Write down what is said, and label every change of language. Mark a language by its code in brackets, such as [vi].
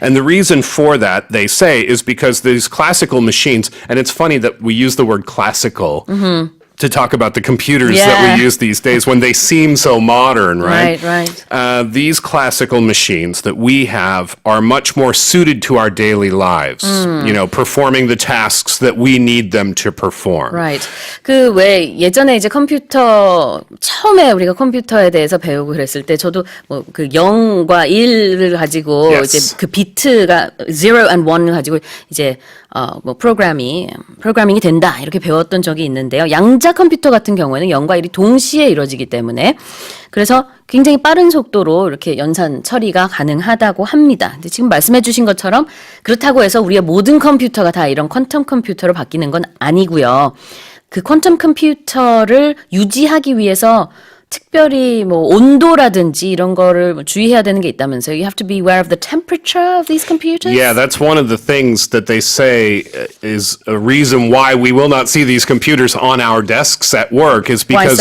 [en] And the reason for that, they say, is because these classical machines, and it's funny that we use the word classical to talk about the computers that we use these days when they seem so modern, right? Right. These classical machines that we have are much more suited to our daily lives, performing the tasks that we need them to perform. Right. [ko] 그 왜 예전에 이제 컴퓨터 처음에 우리가 컴퓨터에 대해서 배우고 그랬을 때 저도 뭐 그 0과 1을 가지고 [en] Yes. [ko] 이제 그 비트가 [en] 0 and 1 [ko] 을 가지고 이제 뭐 프로그래밍이 된다 이렇게 배웠던 적이 있는데요. 양자 컴퓨터 같은 경우에는 0과 1이 동시에 이루어지기 때문에 그래서 굉장히 빠른 속도로 이렇게 연산 처리가 가능하다고 합니다. 근데 지금 말씀해 주신 것처럼 그렇다고 해서 우리의 모든 컴퓨터가 다 이런 퀀텀 컴퓨터로 바뀌는 건 아니고요. 그 퀀텀 컴퓨터를 유지하기 위해서 특별히 뭐 온도라든지 이런 거를 주의해야 되는 게 있다면서요. [en] You have to be aware of the temperature of these computers? Yeah, that's one of the things that they say is a reason why we will not see these computers on our desks at work is because